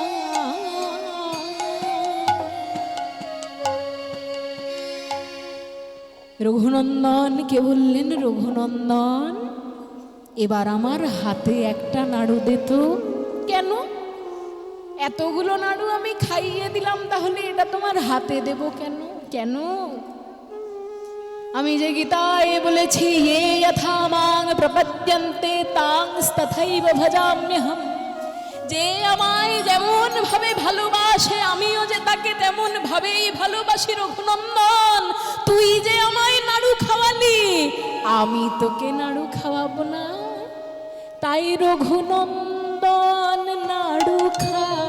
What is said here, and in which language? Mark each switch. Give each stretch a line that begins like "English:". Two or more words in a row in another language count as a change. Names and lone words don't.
Bangla: রঘুনন্দনকে বললেন রঘুনন্দন এবার আমার হাতে একটা নাড়ু দে তো কেন এতগুলো নাড়ু আমি খাইয়ে দিলাম তাহলে এটা তোমার হাতে দেব কেন কেন আমি যে গীতায় বলেছি
Sanskrit: ये यथा मां प्रपद्यन्ते तांस्तथैव भजाम्यहम्
Bangla: যে আমায় যেমন ভাবে ভালোবাসে আমিও যে তাকে তেমন ভাবেই ভালোবাসি রঘুনন্দন। তুই যে আমায় নাড়ু খাওয়ালি, আমি তোকে নাড়ু খাওয়াবো না। তাই রঘুনন্দন নাড়ু খা,